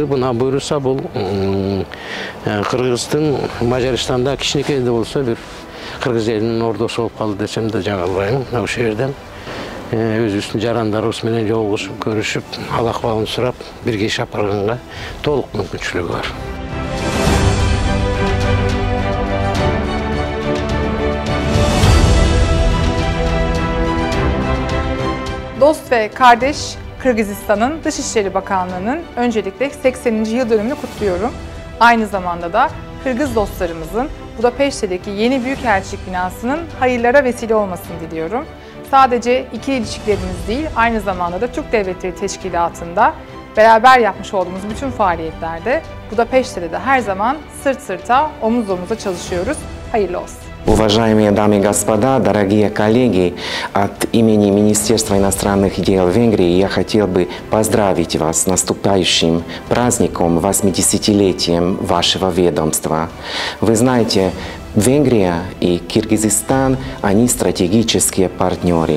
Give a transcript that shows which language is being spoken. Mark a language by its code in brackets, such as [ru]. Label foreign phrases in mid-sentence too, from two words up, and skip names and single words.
[ky] Мына буюрса бул Кыргыздын Мажарстанда кичинекей да болсо бир кыргыз элинин ордосу болуп калды десем да жаңылбайм. Ошол жерден өзүбүздүн жарандарыбыз менен жолугушуп, көрүшүп, ал акыбалын сурап, бирге иш алып барганга толук мүмкүнчүлүгү бар. [tr] Dost ve kardeş Kırgızistan'ın Dışişleri Bakanlığı'nın öncelikle 80. yıl dönümünü kutluyorum. Aynı zamanda da Kırgız dostlarımızın Budapeşte'deki yeni Büyükelçilik binasının hayırlara vesile olmasını diliyorum. Sadece ikili ilişkilerimiz değil, aynı zamanda da Türk Devletleri Teşkilatı'nda beraber yapmış olduğumuz bütün faaliyetlerde Budapeşte'de de her zaman sırt sırta, omuz omuza çalışıyoruz. Hayırlı olsun. [ru] Уважаемые дамы и господа, дорогие коллеги, от имени Министерства иностранных дел Венгрии я хотел бы поздравить вас с наступающим праздником, 80-летием вашего ведомства. Вы знаете, Венгрия и Киргизстан, они стратегические партнеры.